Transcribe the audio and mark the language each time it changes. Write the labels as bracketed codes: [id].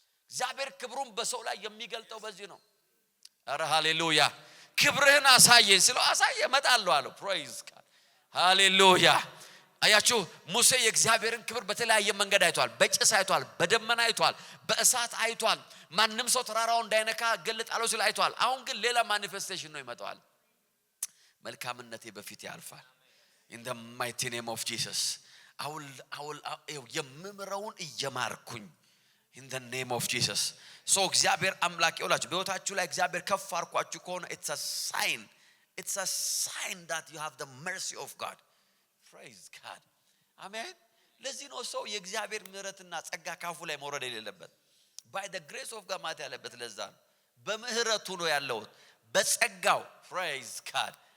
[am] እግዚአብሔር ክብሩን በሰው ላይ የሚገልጠው በዚህ ነው። አረ ሃሌሉያ ክብርህን አሳየኝ ስለው አሳየ እመጣለሁ አለው። [en] ፕሬዝ ጋድ [am] ሃሌሉያ። አያችሁ ሙሴ የእግዚአብሔርን ክብር በተለያየ መንገድ አይቷል። በጭስ አይቷል፣ በደመና አይቷል፣ በእሳት አይቷል። ማንም ሰው ተራራውን እንዳይነካ ገልጣለው ሲል አይቷል። አሁን ግን ሌላ ማኒፌስቴሽን ነው ይመጣዋል። መልካምነቴ በፊት ያልፋል። [en] in the mighty name of Jesus I will [am] የምምረውን እየማርኩኝ [en] in the name of Jesus. [am] so እግዚአብሔር አምላክ ይውላችሁ በህይወታችሁ ላይ እግዚአብሔር ከፍ አርኳችሁ ከሆነ [en] it's a sign that you have the mercy of God. praise God. amen. [am] ለዚህ ነው ሰው የእግዚአብሔር ምህረትና ጸጋ ካፉ ላይ መውረድ የሌለበት። [en] by the grace of God [am] ማለት ያለበት ለዛ ነው። በምህረቱ ነው ያለው በጸጋው። praise God.